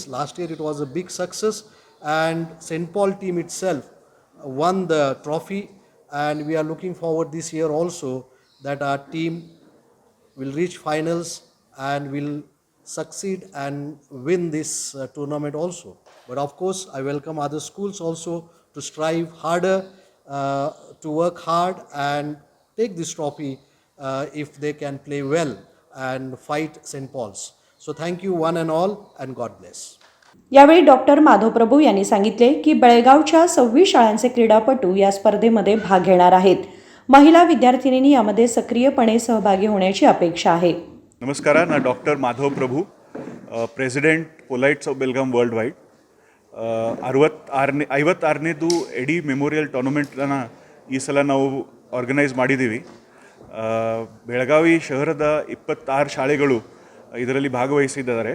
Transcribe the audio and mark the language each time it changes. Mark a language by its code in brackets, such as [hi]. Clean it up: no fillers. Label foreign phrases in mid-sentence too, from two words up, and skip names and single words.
[en] Last year it was a big success, and St. Paul team itself won the trophy, and we are looking forward this year also that our team will reach finals and will succeed and win this tournament also. But of course, I welcome other schools also to strive harder, to work hard and take this trophy if they can play well and fight St. Paul's. So thank you one and all, and God bless. [mr] यावेळी डॉक्टर माधव प्रभू यांनी सांगितले की बेळगावच्या 26 शाळांचे क्रीडापटू या स्पर्धेमध्ये भाग घेणार आहेत. महिला विद्यार्थिनींनी यामध्ये सक्रियपणे सहभागी होण्याची अपेक्षा आहे. [kn] ನಮಸ್ಕಾರ, ನಾನು ಡಾಕ್ಟರ್ ಮಾಧವ್ ಪ್ರಭು, [en] president polites of Belgaum world wide. [kn] 56ನೇದು ಎಡಿ ಮೆಮೋರಿಯಲ್ ಟೂರ್ನಮೆಂಟನ್ನು ಈ ಸಲ ನಾವು ಆರ್ಗನೈಸ್ ಮಾಡಿದ್ದೀವಿ. ಬೆಳಗಾವಿ ಶಹರದ 26 ಶಾಲೆಗಳು ಇದರಲ್ಲಿ ಭಾಗವಹಿಸಿದ್ದಾರೆ.